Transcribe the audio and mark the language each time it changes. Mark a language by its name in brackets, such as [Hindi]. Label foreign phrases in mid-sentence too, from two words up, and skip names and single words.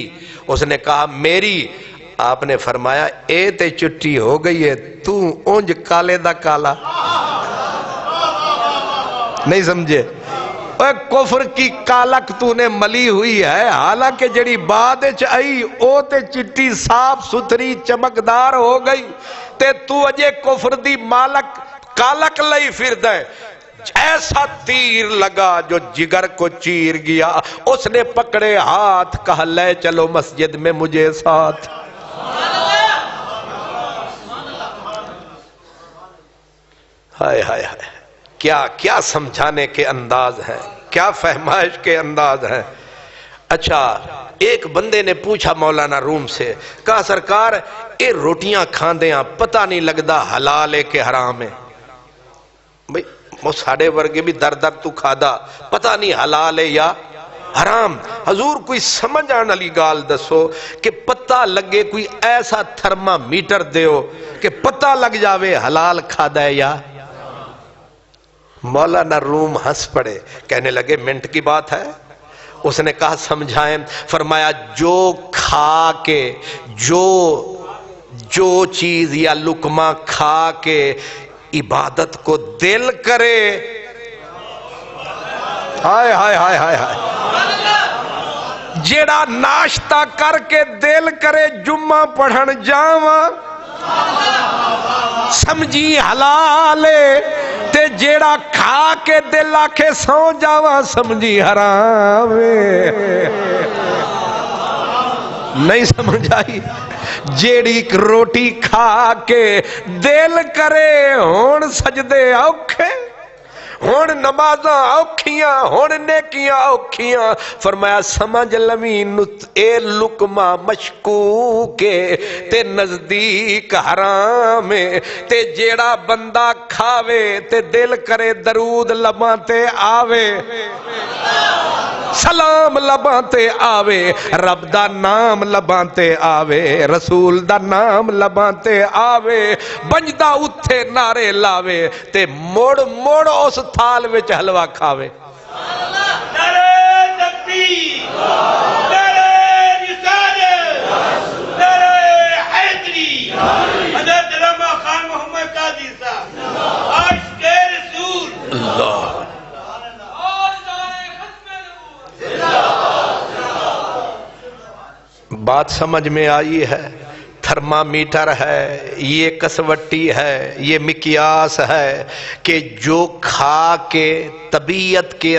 [Urdu] اس نے کہا میری۔ [Punjabi] آپ نے فرمایا اے تے چٹی ہو گئی ہے، تو اونج کالے دا کالا نہیں سمجھے؟ [Urdu] اے کفر کی کالک تو نے ملی ہوئی ہے، [Punjabi] حالانکہ جڑی بعد وچ آئی او تے چٹی صاف ستھری چمکدار ہو گئی، تے تو اجے کفر دی مالک کالک لئی پھردا ہے۔ [Urdu] ایسا تیر لگا جو جگر کو چیر گیا، اس نے پکڑے ہاتھ، کہا لے چلو مسجد میں مجھے ساتھ۔ ہائے ہائے ہائے، کیا کیا سمجھانے کے انداز ہیں، کیا فہمائش کے انداز ہیں۔ اچھا، ایک بندے نے پوچھا مولانا روم سے، کہا سرکار یہ [Punjabi] روٹیاں کھاندیاں [Urdu] پتہ نہیں لگتا حلال ہے کہ حرام ہے۔ [Punjabi] بھئی وہ ساڑے ورگے بھی در در تو کھادا، پتہ نہیں حلال ہے یا حرام۔ حضور کوئی سمجھ آنے والی گال دسو کہ پتہ لگے، کوئی ایسا تھرما میٹر دیو کہ پتہ لگ جاوے حلال کھادا ہے یا۔ [Urdu] مولانا روم ہنس پڑے، کہنے لگے منٹ کی بات ہے۔ اس نے کہا سمجھائیں، فرمایا جو کھا کے جو چیز یا لقمہ کھا کے عبادت کو دل کرے، [Punjabi] ہائے ہائے ہائے ہائے ہائے، جیڑا ناشتہ کر کے دل کرے جمعہ پڑھن جاواں سمجھی حلال ہے، تے جیڑا کھا کے دل آکھے سو جاواں سمجھی حرام ہے۔ [Urdu] نہیں سمجھ آئی؟ [Punjabi] جیڑی روٹی کھا کے دل کرے ہون سجدے اوکھے، ہون نمازاں اوکھیاں، ہون نیکیاں اوکھیاں، فرمایا سمجھ لویں اے لقمہ مشکوک تے نزدیک حرام تے جیڑا بندہ کھاوے تے دل کرے درود لباں تے آوے، سلام لباں تے آوے، رب دا نام لباں تے آوے، رسول دا نام لباں تے آوے، بنجدا اتھے نعرے لاوے تے موڑ موڑ اس تھال وچ حلوہ کھاوے۔ [Urdu] نعرہ تکبیر، نعرہ رسالت، نعرہ حیدری، حضرت علامہ خان محمد قادری صاحب، عاشق رسول اللہ۔ بات سمجھ میں آئی ہے؟ تھرمامیٹر ہے، یہ کسوٹی ہے، یہ مقیاس ہے کہ جو کھا کے طبیعت کے